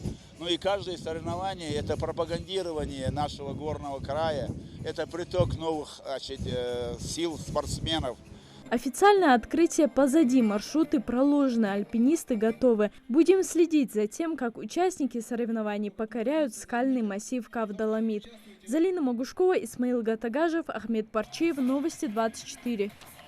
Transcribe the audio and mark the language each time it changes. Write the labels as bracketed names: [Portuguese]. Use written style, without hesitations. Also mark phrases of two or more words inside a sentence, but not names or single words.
[Russian] Ну и каждое соревнование – это пропагандирование нашего горного края, это приток новых, значит, сил спортсменов. Официальное открытие позади, маршруты проложены, альпинисты готовы. Будем следить за тем, как участники соревнований покоряют скальный массив Кав-Доломит. Залина Могушкова, Исмаил Гатагажев, Ахмед Парчиев, Новости 24.